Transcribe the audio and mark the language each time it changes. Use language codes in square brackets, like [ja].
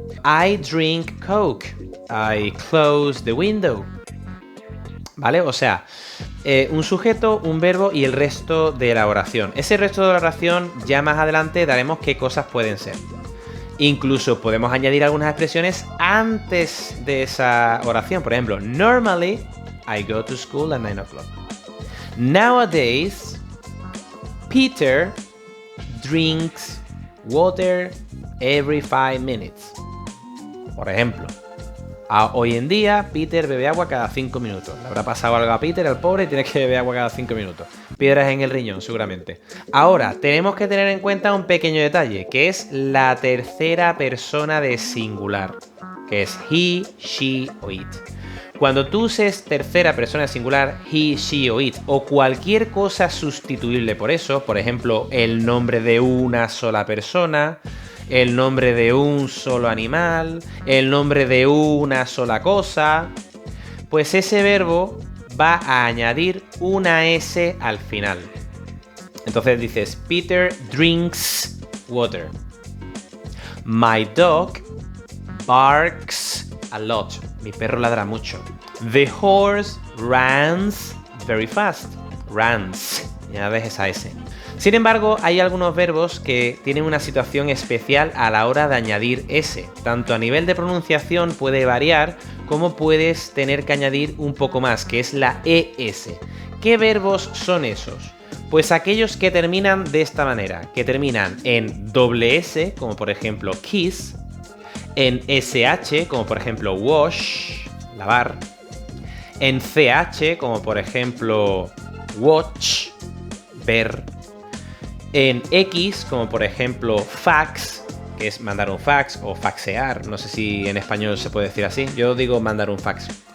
[en] I drink Coke. I close the window. [es] ¿Vale? O sea, un sujeto, un verbo y el resto de la oración. Ese resto de la oración ya más adelante daremos qué cosas pueden ser. Incluso podemos añadir algunas expresiones antes de esa oración. Por ejemplo, [en] normally I go to school at 9 o'clock. Nowadays, Peter drinks water every 5 minutes. [es] Por ejemplo, hoy en día Peter bebe agua cada 5 minutos. Le habrá pasado algo a Peter, al pobre, y tiene que beber agua cada 5 minutos. Piedras en el riñón, seguramente. Ahora, tenemos que tener en cuenta un pequeño detalle, que es la tercera persona de singular, que es he, she o it. Cuando tú uses tercera persona singular, he, she o it, o cualquier cosa sustituible por eso, por ejemplo, el nombre de una sola persona, el nombre de un solo animal, el nombre de una sola cosa, pues ese verbo va a añadir una S al final. Entonces dices, [en] Peter drinks water. My dog barks a lot. [es] Mi perro ladra mucho. [en] The horse runs very fast. Runs. [es] Ya ves esa S. Sin embargo, hay algunos verbos que tienen una situación especial a la hora de añadir S. Tanto a nivel de pronunciación puede variar, como puedes tener que añadir un poco más, que es la ES. ¿Qué verbos son esos? Pues aquellos que terminan de esta manera, que terminan en doble S, como por ejemplo kiss, en SH, como por ejemplo wash, lavar, en CH, como por ejemplo watch, ver, en X, como por ejemplo fax, que es mandar un fax o faxear, no sé si en español se puede decir así, yo digo mandar un fax.